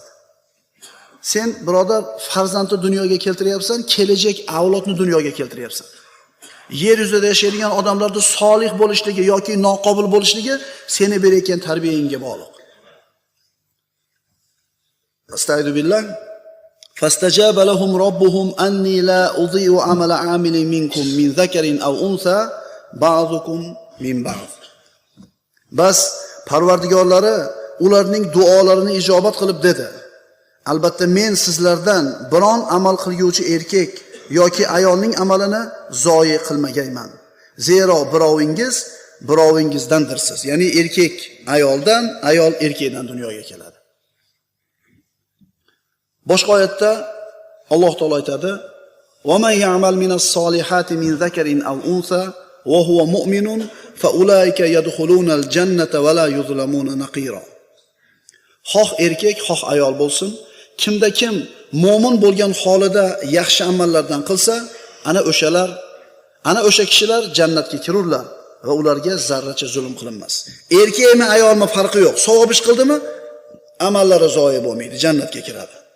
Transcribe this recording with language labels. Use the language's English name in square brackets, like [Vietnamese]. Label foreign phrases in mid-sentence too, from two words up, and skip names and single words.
[Uzbek] Sen birodar farzandni dunyoga keltiryapsan, kelajak avlodni dunyoga keltiryapsan. Yer yuzida yashaydigan odamlarda solih bo'lishligi yoki noqobil bo'lishligi seni berayotgan tarbiyangga bog'liq. [Arabic] أستغفر بالله. فاستجاب لهم ربهم أني لا أضيع عمل عامل منكم من ذكر أو أنثى بعضكم من بعض. [Uzbek] Bas Parvardigorlari ularning duolarini ijobat qilib dedi. Albatta men sizlardan biron amal qilguvchi erkak yoki ayolning amalini zoyi qilmagayman. Zero birovingizdandirsiz. Ya'ni erkak ayoldan, ayol erkakdan dunyoga keladi. Boshqa oyatda Alloh taolo aytadi: [Arabic] "ومن يعمل من الصالحات من ذكر أو أنثى وهو مؤمن فأولئك يدخلون الجنة ولا يظلمون نقيرا." [Uzbek] Xoh erkak, xoh ayol bo'lsin, kimda kim mo'min bo'lgan holida yaxshi amallardan qilsa, ana o'sha kishilar jannatga kirurlar va ularga zarracha zulm qilinmas. Erkakmi, ayolmi farqi yo'q. Savob ish qildimi, amallari zoyi bo'lmaydi, jannatga kiradi.